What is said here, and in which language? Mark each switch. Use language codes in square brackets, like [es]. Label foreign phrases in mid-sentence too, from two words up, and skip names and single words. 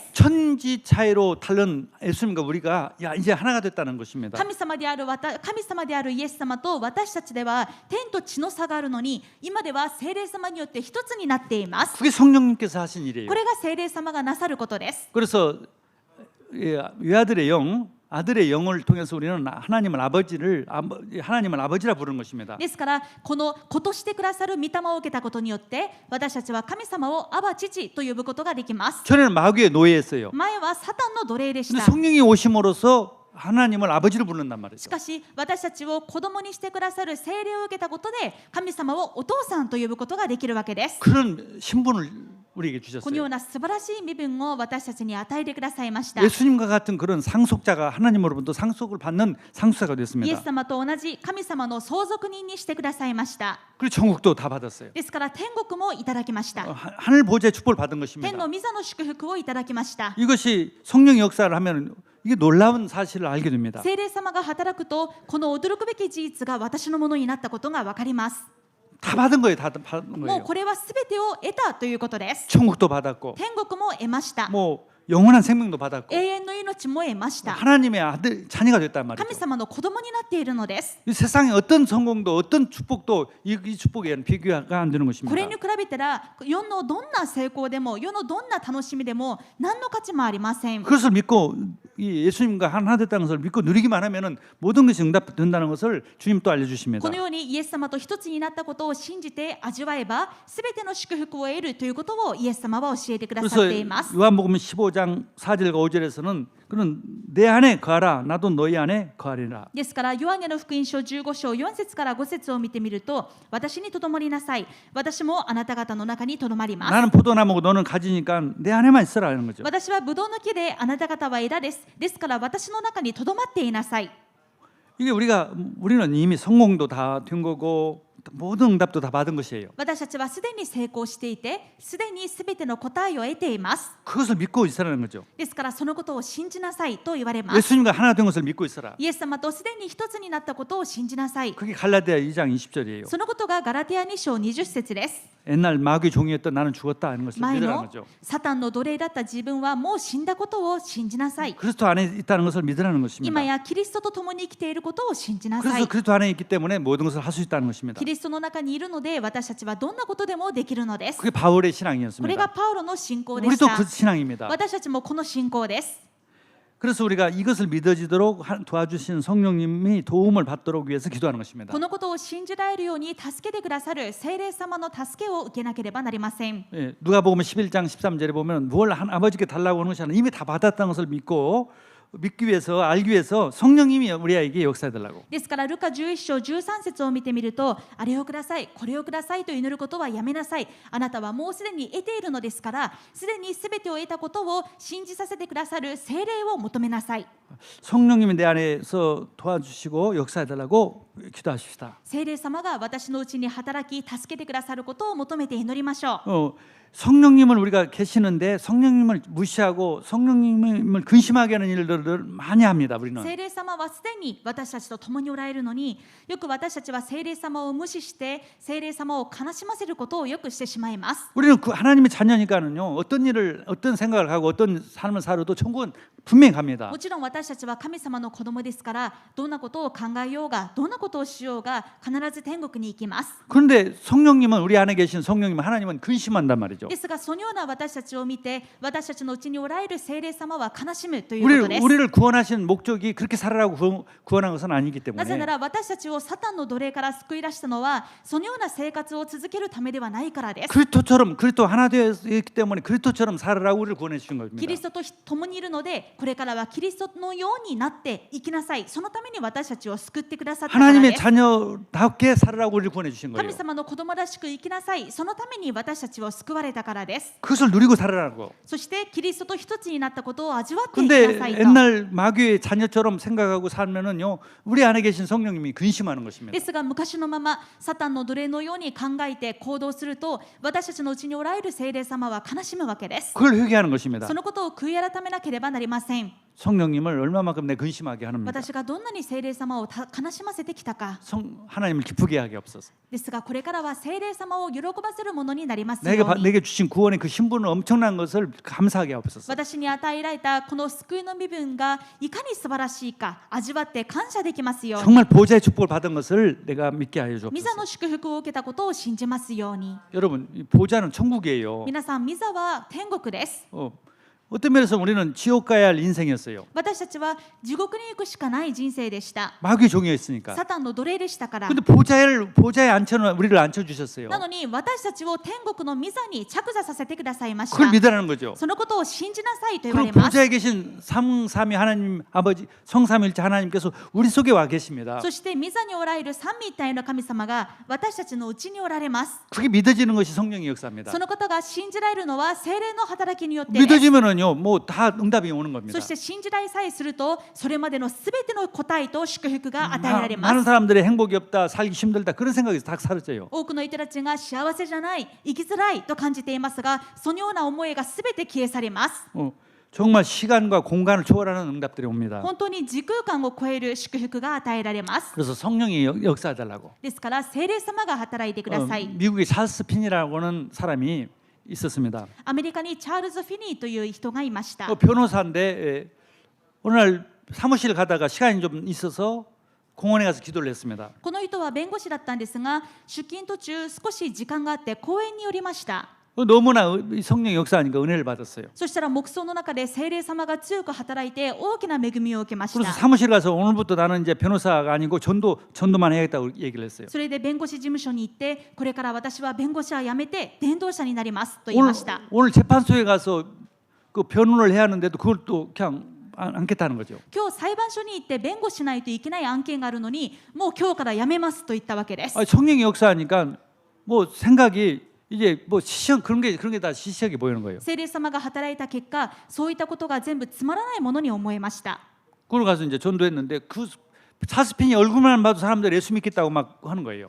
[ko] 천지 차이로 다른 예수님과 우리가 야 이제 하나가 됐다는 것입니다. [ja] 神様であるイエス様と私たちでは天と地の差があるのに、今では聖霊様によって一つになっています。 [ko] 그게 성령님께서 하신 일이에요. [ja] これが聖霊様がなさることです。 [ko] 그래서 외아들의 영, 아들의 영을 통해서 우리는 하나님을 아버지라 부르는 것입니다. [ja] ですからこの子としてくださる御霊を受けたことによって私たちは神様をアバ父と呼ぶことができます。 [ko] 전에는 마귀의 노예였어요. [ja] 前はサタンの奴隷でし [ko] 근데 [ja] た。 [ko] 성령이 오심으로써 하나님을 아버지로 부른단 말이죠. [ja] しかし私たちを子供にしてくださる聖霊を受けたことで神様をお父さんと呼ぶことができるわけです。 [ko] 그런 신분을 우리에게 [ja] このよ [ko] 주셨어요. [ja] うな素晴らしい身分を私たちに与えてくださいました。 [ko] 예수님과 같은 그런 상속자가 하나님으로부터 상속을 받는 상속자가 [ja] イエ [ko] 됐습니다. [ja] ス様と同じ神様の相続人にしてくださいました。 [ko] 그리고 천국도 다 받았어요. [ja] ですから天国もいただきました。 [ko] 하늘 보좌의 축복을 받은 [ja] 天 [ko] 것입니다. [ja] の御座の祝福をいただきました。 [ko] 이것이 성령의 역사를 하면 이게 놀라운 사실을 알게 됩니다. [ja] 聖霊様が働くと、この驚くべき事実が私のものになったことが分かります。 [ko] 다 받은 거예요. 다 받은 [ja] もう [ko] 거예요. [ja] これはすべてを得たということです。 [ko] 천국도 받았고 [ja] 天国も得ました。 [ko] 뭐 영원한 생명도 받았고 [ja] 永遠の命も得ました。 [ko] 하나님의 아들 자녀가 됐단 [ja] 神 [ko] 말이죠. [ja] 様の子供になっているのです。 [ko] 이 세상의 어떤 성공도 어떤 축복도 이 축복에는 비교가 안 되는 [ja] こ [ko] 것입니다. [ja] れに比べたら、世のどんな成功でも、世のどんな楽しみでも、何の価値もありません。 [ko] 그것을 믿고 이 예수님과 하나 됐다는 것을 믿고 누리기만 하면은 모든 것이 응답된다는 것을 주님 또 알려주십니다. [ja] このようにイエス様と一つになったことを信じて味わえば、すべての祝福を得るということをイエス様は教えてくださ [ko] 그래서 [ja] っています。 [ko] 요한복음 15장 4절과 5절에서는 그는 내 안에 거하라 나도 너희 안에 거하리라. [ja] ですから、ヨハネの福音書15章4節から5節を見てみると、私にとどまりなさい。私もあなた方の中にとどまります。 [ko] 나는 포도나무고 너는 가지니까 내 안에만 있어라 하는 거죠. [ja] 私はブドウの木であなた方は枝です。ですから私の中にとどまっていなさい。 [ko] 이게 우리는 이미 성공도 다 된 거고 모든 응답도 다 받은 것이에요. [ja] 私たちはすでに成功していて、すでにすべての答えを得ています。 [ko] 그것을 믿고 있으라는 거죠. [ja] ですからそのことを信じなさいと言われます。 [ko] 예수님과 하나 된 것을 믿고 있어라. [ja] イエス様とすでに一つになったことを信じなさい。 [ko] 그게 갈라디아 2장 20절이에요. [ja] そのことがガラティア2章20節です。 [ko] 옛날 마귀 종이었던 나는 죽었다 하는 것을 [ja] 前 [ko] 믿으라는 [ja] の [ko] 거죠. [ja] サタンの奴隷だった自分はもう死んだことを信じなさい。 [ko] 그리스도 안에 있다는 것을 믿으라는 것입니다. [ja] 今やキリストと共に生きていることを信じなさ [ko] 그래서 [ja] い。 [ko] 그리스도 안에 있기 때문에 모든 것을 할 수 있다는 것입니다. [ja] キリストの中にいるので私たちはどんなことでもできるのです。 [ko] 그게 바울의 [ja] これが [ko] 신앙이었습니다. [ja] パウロの信仰でし [ko] 우리도 [ja] た [ko] 그 。 신앙입니다. [ja] 私たちもこの信仰です。 [ko] 그래서 우리가 이것을 믿어지도록 도와주신 성령님이 도움을 받도록 위해서 기도하는 것입니다. [ja] このことを信じられるように助けてくださる聖霊様の助けを受けなければなりません。 [ko] 예, 누가복음 11장 13절에 보면 뭘 아버지께 달라고 하는 것이 아니라 이미 다 받았다는 것을 믿기 위해서 알기 위해서 성령님이 우리에게 역사해 달라고. [ja] ですからルカ11章13節を見てみると、あれをください、これをくださいと祈ることはやめなさい。あなたはもうすでに得ているのですから、すでにすべてを得たことを信じさせてくださる聖霊を求めなさい。 [ko] 성령님이 내 안에서 도와주시고 역사해 달라고 기도하십시다. [ja] 聖霊様が私のうちに働き助けてくださることを求めて祈りましょう。 [ko] 성령님을 우리가 계시는데 성령님을 무시하고 성령님을 근심하게 하는 일들을 많이 합니다. 우리는. [ja] 聖霊様はすでに私たちと共におられるのに、よく私たちは聖霊様を無視して聖霊様を悲しませることをよくしてしまいます。 [ko] 우리는 그 하나님의 자녀니까는요. 어떤 생각을 하고 어떤 삶을 살아도 천국은 분명히 갑니다. [ja] もちろん私たちは神様の子供ですから、どんなことを考えようがどんなことをしようが必ず天国に行きます。 [ko] 그런데 성령님은 우리 안에 계신 성령님은 하나님은 근심한단 말이죠. [ja] ですがそのような私たちを見て、私たちのうちにおられる聖霊様は悲しむということです。 [ko] 우리를 구원하신 목적이 그렇게 살아라고 구원한 것은 아니기 [ja] なぜな [ko] 때문에 [ja] ら私たちをサタンの奴隷から救い出したのは、そのような生活を続けるためではないからです。 [ko] 그리스도 하나 되어 있기 때문에 그리스도처럼 살아라고 우리를 구원해 주신 [ja] キ [ko] 겁니다. [ja] リストと共にいるので、これからはキリストのようになって生きなさい。そのために私たちを救ってくださったから [ko] 하나님의 [ja] です。 [ko] 자녀답게 살아라고 우리를 구원해 주신 거예요. [ja] 神様の子供らしく生きなさい。そのために私たちを救われたからです。 [ko] 그것을 누리고 살아라고. [ja] そしてキリストと一つになったことを味わっていきな [ko] 근데 [ja] さいと。 [ko] 옛날 마귀의 자녀처럼 생각하고 살면은요 우리 안에 계신 성령님이 근심하는 것입니다. [ja] ですが昔のままサタンの奴隷のように考えて行動すると、私たちのうちにおられる聖霊様は悲しむわけです。 [ko] 그걸 회개하는 것입니다. [ja] そのことを悔い改めなければなりません。 [ko] 성령님을 얼마만큼 내 근심하게 합니다. [ja] 私がどんなに聖霊様を悲しませてきたか。 [ko] 하나님을 기쁘게 하게 없어서. [ja] ですがこれからは聖霊様を喜ばせるものになりますように。 [ko] 내게 주신 구원의 그 신분은 엄청난 것을 감사하게 하옵소서. [ja] 私に与えられたこの救いの身分がいかに素晴らしいか味わって感謝できますように。 [ko] 정말 보좌의 축복을 받은 것을 내가 믿게 하여 [ja] 御座 [ko] 주옵소서. [ja] の祝福を受けたことを信じますように。 [ko] 여러분 이 보좌는 천국이에요. [ja] 皆さん、御座は天国です。 [ko] 어떤 면에서 우리는 지옥 가야 할 인생이었어요. [ja] 私たちは地獄に行くしかない人生でした。 [ko] 마귀의 종이었으니까. [ja] サタンの奴隷でしたから。 [ko] 근데 보좌에 우리를 앉혀주셨어요. [ja] なのに私たちを天国の御座に着座させてくださいまし [ko] 그걸 [ja] た。 [ko] 믿으라는 거죠. [ja] そのことを信じなさいと言わ [ko] 그리고 [ja] れます。 [ko] 보좌에 계신 삼위 하나님 아버지 성삼일체 하나님께서 우리 속에 와 계십니다. [ja] そして御座におられる三位一体の神様が私たちのうちにおられます。 [ko] 그게 믿어지는 것이 성령의 역사입니다. [ja] そのことが信じられるのは聖霊の働きによってです。 [ko] 믿어지면은요, 뭐 다 응답이 오는 겁니다. [ja] そして信じられさえするとそれまでのすべての答えと祝福が与えられま [ko] 많은 [ja] す。 [ko] 사람들이 행복이 없다, 살기 힘들다 그런 생각이 다 사라져요. [ja] 多くの人たちが幸せじゃない、生きづらいと感じていますが、そのような思いがすべて消え去ります。 [ko] 정말 시간과 공간을 초월하는 응답들이 옵니다. [ja] 本当に時空間を超える祝福が与えられます。 [ko] 그래서 성령이 역사해달라고. [ja] ですから聖霊様が働いてください。 [ko] 미국의 찰스 핀이라고 하는 사람이 있었습니다. [ja] アメリカにチャールズ・フィニーという人がいました。 [ko] 변호사인데 어느 날 사무실 가다가 시간이 좀 있어서 공원에 가서 기도를 했습니다. [ja] この人は弁護士だったんですが、出勤途中少し時間があって公園に寄りました。 [ko] 너무나 성령의 역사하니까 은혜를 받았어요. [ja] そしたら黙想の中で聖霊様が強く働いて大きな恵みを受けまし [ko] 그래서 [ja] た。 [ko] 사무실 가서 오늘부터 나는 이제 변호사가 아니고 전도만 해야겠다고 얘기를 했어요. [ja] それで弁護士事務所に行って、これから私は弁護士は辞めて伝道者になりますと言いました。 [ko] 오늘 재판소에 가서 그 변론을 해야 하는데도 그걸 또 그냥 않겠다는 거죠. [ja] 今日裁判所に行って弁護しないといけない案件があるのに、もう今日から辞めますと言ったわけです。 [ko] 성령의 역사하니까 뭐 생각이 이제 뭐 시시한 그런 게 다 시시하게 보이는 거예요. [ja] 聖霊様が働いた結果、そういったことが全部つまらないものに思えました。 [ko] 그걸 가서 이제 전도했는데 그 찰스핀이 얼굴만 봐도 사람들 예수 믿겠다고 막 하는 거예요.